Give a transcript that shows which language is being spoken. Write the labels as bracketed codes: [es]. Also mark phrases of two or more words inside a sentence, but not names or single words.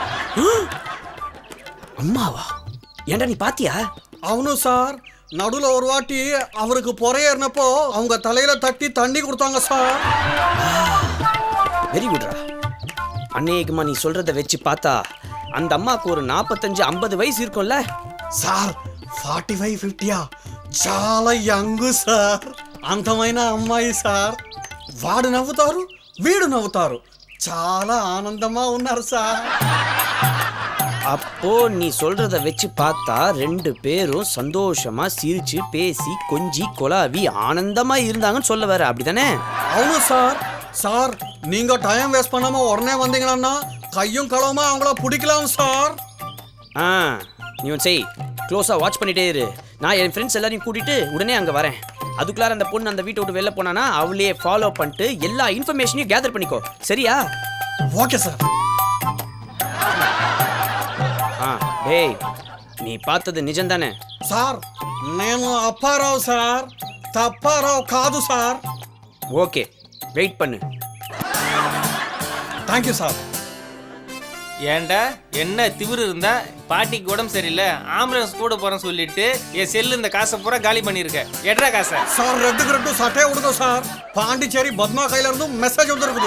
[ta] அம்மாவா? ஏண்டா நீ பாத்தியா? அவனு சார், நடுவில் ஒரு வாட்டி அவருக்கு பொறையேறினப்போ அவங்க தலையில தட்டி தண்ணி கொடுத்தாங்க சார். [en] very goodra. [ta] அன்னைக்குமா நீ சொல்றத வச்சு பார்த்தா அந்த அம்மாவுக்கு ஒரு 45-50 வயசு இருக்கும்ல [te] సార్. 45-50 చాలా యంగ్ సార్. అందమైన అమ్మాయి సార్. వాడు నవ్వుతారు, వీడు నవ్వుతారు, చాలా ఆనందமா ఉన్నారు సార్. அப்போ நீ சொல்றத வச்சு பார்த்தா 2 பேரும் சந்தோஷமா சிரிச்சு பேசி கொஞ்சி கொலாவி ஆனந்தமா இருந்தாங்கன்னு சொல்ல வர, அப்படிதானே? అవును సార్. [ta] సార్ நீங்க டைம் வேஸ்ட் பண்ணாம உடனே வந்தீங்கன்னா கையும் களவுமா அவங்கள பிடிக்கலாம் சார். நீ ஒன்று செய், க்ளோஸாக வாட்ச் பண்ணிட்டே இரு. நான் என் ஃப்ரெண்ட்ஸ் எல்லாரையும் கூட்டிட்டு உடனே அங்கே வரேன். அதுக்குள்ளார அந்த பொண்ணு அந்த வீட்டை விட்டு வெளில போனானா அவளையே ஃபாலோ பண்ணிட்டு எல்லா இன்ஃபர்மேஷனையும் கேதர் பண்ணிக்கோ, சரியா? [en] okay sir. [ta] டேய் நீ பார்த்தது நிஜம்தானே? [te] సార్ నేను అప్పారావు సార్, తప్పారావు కాదు సార్. [en] okay wait [ta] பண்ணு. [en] thank you sir. [ta] ஏன்டா என்ன திமிரு இருந்தா பாட்டிக்கு உடம்பு சரியில்லை ஆம்புலன்ஸ் கூட போறேன்னு சொல்லிட்டு என் செல்லு இந்த காசை பூரா காலி பண்ணிருக்க எட்ரா காசை சார் ரெட்டு சட்டே உடுதோ சார் பாண்டிச்சேரி பத்மா கையில இருந்து மெசேஜ் வந்துருக்குது.